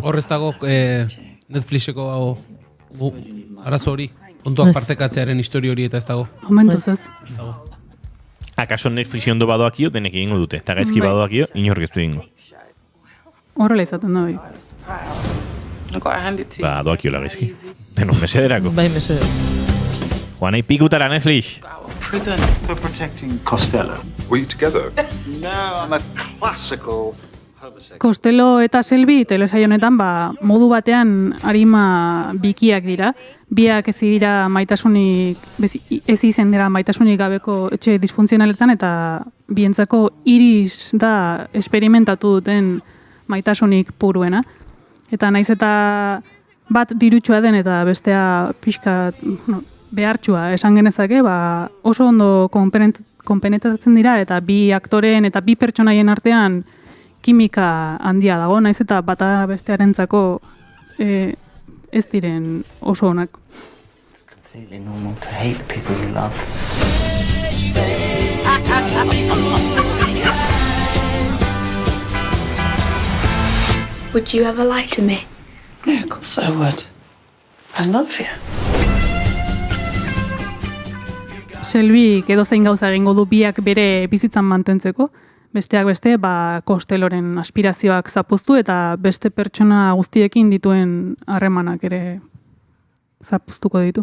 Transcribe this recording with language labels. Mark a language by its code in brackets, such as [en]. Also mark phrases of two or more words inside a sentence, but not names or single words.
[eu] Horrez dago Netflixeko arazo hori, kontuak partekatzearen histori hori eta ez dago. Momentuz ez. Akaso Netflix ondo badoakio, denek egingo dute. Eta gaizki badoakio, inork ez du egingo. Horrela izaten da, bai. Ba, doakiola gaizki. Denok mesederako. Bai, meseder. Juanai pikutara Netflix. [en] Prison for protecting Costello. Were you together? No, I'm a classical homosexual. [eu] Costello eta Selby telesaio honetan modu batean arima bikiak dira. Biak ez dira maitasunik, ez izen dira maitasunik gabeko etxe disfuntzionaletan eta bientzako Iris da esperimentatu duten maitasunik puruena. Eta naiz eta bat dirutsua den eta bestea pixka behartsua esan genezake, oso ondo konpenetratzen dira eta bi aktoreen eta bi pertsonaien artean kimika handia dago, naiz eta bata bestearentzako ez diren oso onak. [en] It's completely normal to hate the people you love. Would you ever lie to me? Yeah, of course I would. I love you. [eu] Selby edozein gauza egingo du biak bere bizitzan mantentzeko, besteak beste, Costelloren aspirazioak zapuztu eta beste pertsona guztiekin dituen harremanak ere zapuztuko ditu.